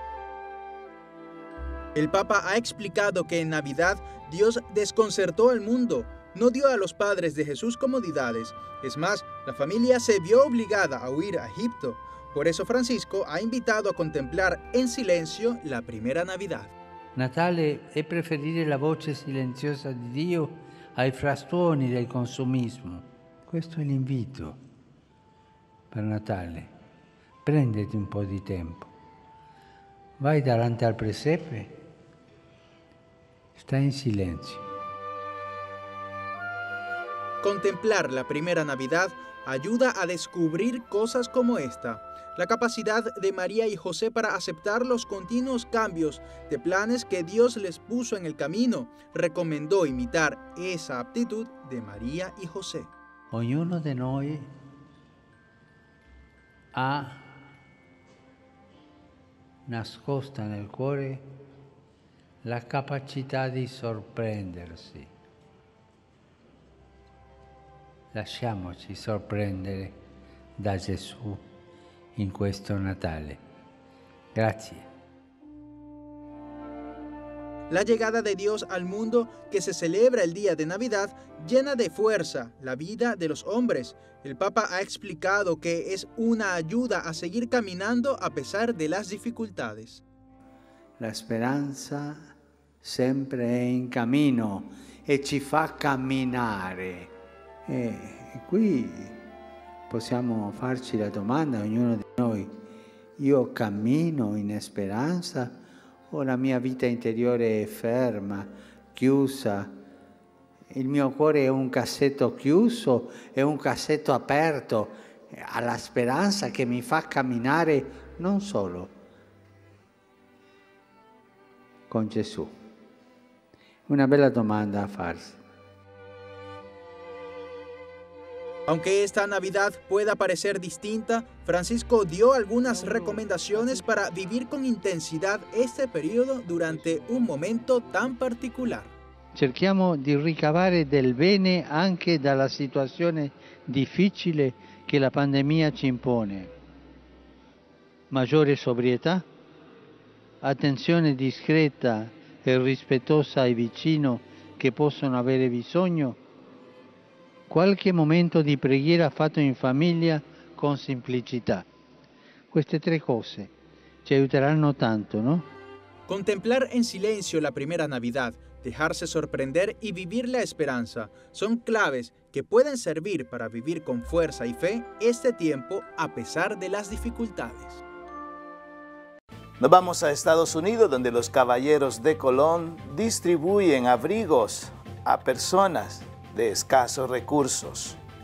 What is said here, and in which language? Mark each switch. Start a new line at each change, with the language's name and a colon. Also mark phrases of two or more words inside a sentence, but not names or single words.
Spanish: El Papa ha explicado que en Navidad Dios desconcertó al mundo, no dio a los padres de Jesús comodidades. Es más, la familia se vio obligada a huir a Egipto. Por eso Francisco ha invitado a contemplar en silencio la primera Navidad.
Italian: Natale è preferire la voce silenziosa di Dio ai frastuoni del consumismo. Questo è l'invito per Natale. Prenditi un po' di tempo. Vai davanti al presepe. Sta in silenzio.
Spanish: Contemplar la primera Navidad ayuda a descubrir cosas como esta. La capacidad de María y José para aceptar los continuos cambios de planes que Dios les puso en el camino. Recomendó imitar esa aptitud de María y José.
Italian: Ognuno di noi ha nascosta nel cuore la capacità di sorprendersi. Lasciamoci sorprendere da Gesù in questo Natale. Grazie.
Spanish: La llegada de Dios al mundo que se celebra el día de Navidad llena de fuerza la vida de los hombres. El Papa ha explicado que es una ayuda a seguir caminando a pesar de las dificultades.
Italian: La speranza sempre è in cammino e ci fa camminare. E qui possiamo farci la domanda, ognuno di noi: io cammino in speranza o la mia vita interiore è ferma, chiusa? Il mio cuore è un cassetto chiuso, è un cassetto aperto alla speranza che mi fa camminare non solo con Gesù? Una bella domanda a farsi.
Spanish: Aunque esta Navidad pueda parecer distinta, Francisco dio algunas recomendaciones para vivir con intensidad este periodo durante un momento tan particolare.
Italian: Cerchiamo di ricavare del bene anche dalla situazione difficile che la pandemia ci impone. Maggiore sobrietà, attenzione discreta e rispettosa ai vicini che possono avere bisogno, qualche momento di preghiera fatto in famiglia con semplicità. Queste 3 cose ci aiuteranno tanto,
Spanish: ¿no? Contemplar en silencio la primera Navidad, dejarse sorprender y vivir la esperanza son claves que pueden servir para vivir con fuerza y fe este tiempo a pesar de las dificultades. Nos vamos a Estados Unidos, donde los Caballeros de Colón distribuyen abrigos a personas de escasos recursos.